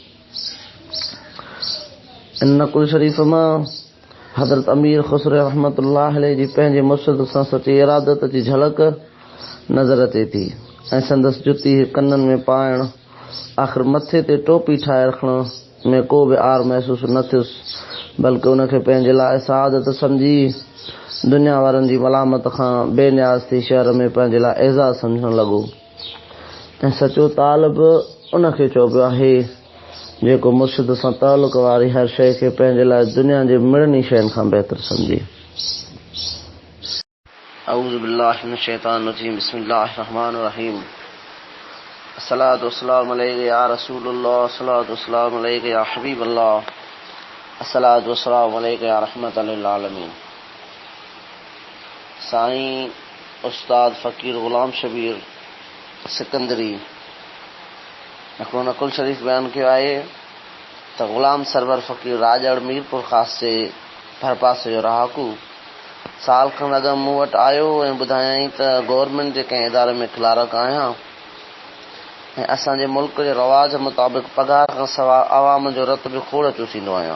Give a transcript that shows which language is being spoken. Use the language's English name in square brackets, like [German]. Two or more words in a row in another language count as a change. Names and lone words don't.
[Sindhi] इन नकुल शरीफ़ मां हज़रत अमीर ख़ुसरो [Arabic] رحمة الله عليه [Sindhi] जी पंहिंजे मुर्शिद सां सची इरादत जी झलक नज़र अचे थी ऐं संदसि जुती कननि में पाइण आख़िर मथे ते टोपी ठाहे रखण में को बि आर महसूस न थियुसि, बल्कि उनखे पंहिंजे लाइ सआदत सम्झी दुनिया वारनि जी मलामत खां बेनियाज़ थी शहर में पंहिंजे लाइ एज़ाज़ सम्झण लॻो। ऐं सचो तालिब उनखे चइबो आहे जेको मुर्शिद सां तालुक़ वारी हर शइ खे पंहिंजे लाइ दुनिया जे मिड़नी शयुनि खां बहितर सम्झे। [Arabic] أعوذ بالله من الشيطان الرجيم، بسم الله الرحمن الرحيم. الصلاة والسلام عليك يا رسول الله، الصلاة والسلام عليك يا حبيب الله، الصلاة والسلام عليك يا رحمة للعالمين. [Sindhi] साईं उस्ताद फ़कीर ग़ुलाम शबीर सिकंदरी हिकिड़ो नकुल शरीफ़ बयानु कयो आहे त ग़ुलाम सरवर फ़कीर राजड़ मीरपुर ख़ास जे भरपासे जो रहाकू साल खनि अॻु मूं वटि आयो ऐं ॿुधायईं त गवर्नमेंट जे कंहिं इदारे में क्लार्क आहियां ऐं असांजे मुल्क जे रवाज मुताबिक़ पघार खां सवाइ आवाम जो रतबो खोड़ चूसींदो आहियां।